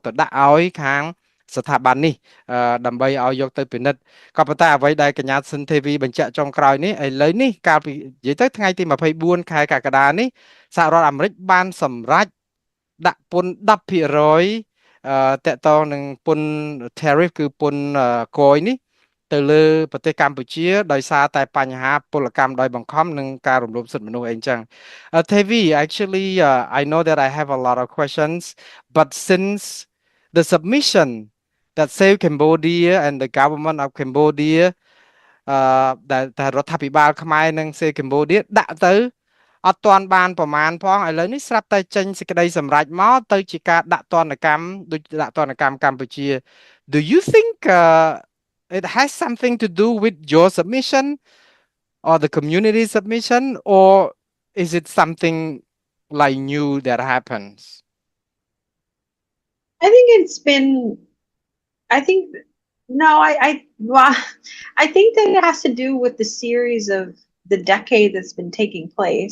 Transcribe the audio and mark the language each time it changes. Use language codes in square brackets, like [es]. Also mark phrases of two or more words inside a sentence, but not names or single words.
[km] ទៅដាក់ឲ្យខាងស្ថាប័ននេះដើម្បីឲ្យយកទៅពិនិត្យក៏ប៉ុន្តែអ្វីដែលកញ្ញាសិនទេវីបញ្ជាក់ចុងក្រោយនេះឥឡូវនេះកាលពីនិយាយទៅថ្ងៃទី24ខែកក្កដានេះសហរដ្ឋអាមេ រិកបានសម្រេចដាក់ពន្ធ10%តកតងនឹងពន្ធ tariff គឺពន្ធគយនេះទៅលើប្រទេសកម្ពុជាដោយសារតែបញ្ហាពល កម្មដោយបង្ខំនិងការរំលោភសិទ្ធិមនុស្សអីចឹង [en] Tevi actually I know that I have a lot of questions but since the submission that Save Cambodia and the government of Cambodia [km] ដែលរដ្ឋាភិបាលខ្មែរនិង Save Cambodia ដាក់ទៅអត់ទាន់បានប្រមាណផងឥឡូវនេះស្រាប់តែចេញសេចក្តីសម្រេចមកទៅជាការដាក់ទណ្ឌកម្មដូចដាក់ទណ្ឌកម្មកម្ពុជា [en] Do you think it has something to do with your submission or the community submission or is it something like new that happens? I think it's been I think no, well, I think that it has to do with the series of the decade that's been taking place.